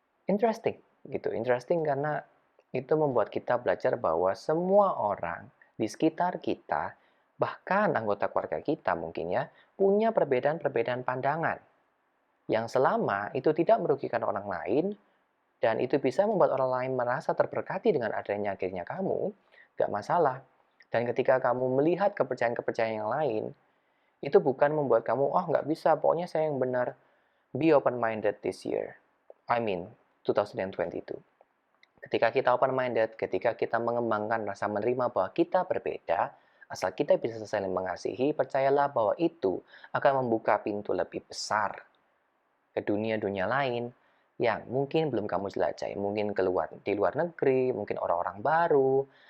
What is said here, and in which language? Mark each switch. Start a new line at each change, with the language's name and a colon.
Indonesian: Interesting gitu. Interesting karena itu membuat kita belajar bahwa semua orang di sekitar kita, bahkan anggota keluarga kita mungkin ya, punya perbedaan-perbedaan pandangan yang selama itu tidak merugikan orang lain dan itu bisa membuat orang lain merasa terberkati dengan adanya akhirnya kamu, nggak masalah. Dan ketika kamu melihat kepercayaan-kepercayaan yang lain, itu bukan membuat kamu, oh nggak bisa, pokoknya saya yang benar.
English: Be open-minded this year. I mean, 2022.
Indonesian: Ketika kita open-minded, ketika kita mengembangkan rasa menerima bahwa kita berbeda, asal kita bisa saling mengasihi, percayalah bahwa itu akan membuka pintu lebih besar ke dunia-dunia lain yang mungkin belum kamu jelajahi, mungkin di luar negeri, mungkin orang-orang baru.